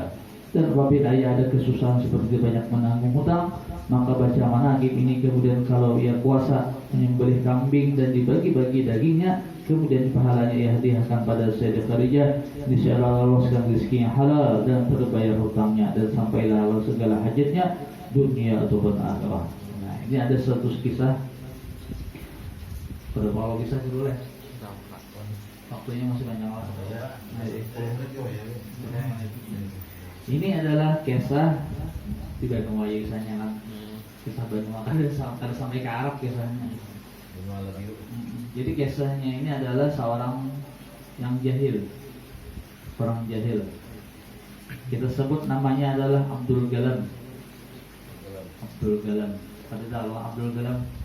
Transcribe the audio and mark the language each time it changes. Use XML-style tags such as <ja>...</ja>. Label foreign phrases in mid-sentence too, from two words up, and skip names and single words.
<id>Dan apabila ia ada kesusahan seperti banyak menanggung hutang, maka baca manaqib ini, kemudian kalau ia puasa menyembelih kambing dan dibagi-bagi dagingnya, kemudian pahalanya ia hadiahkan pada Sayyidah Khadijah,</id> <ar>insya Allah</ar> <id>loloskan rezeki yang halal dan terbayar hutangnya dan sampailah Allah segala hajatnya dunia ataupun akhirat. Nah, ini ada 100 kisah. Pada mau kisah dulu ya. Waktunya masih banyak lah. Ini adalah kisah di Banu Waya, kisahnya kan. Kisah Banu Waya ada sampai ke Arab kisahnya. Jadi kisahnya ini adalah seorang yang jahil, orang jahil. Kita sebut namanya adalah Abdul Galam. Abdul Galam. Pada tahu Abdul Galam.</id>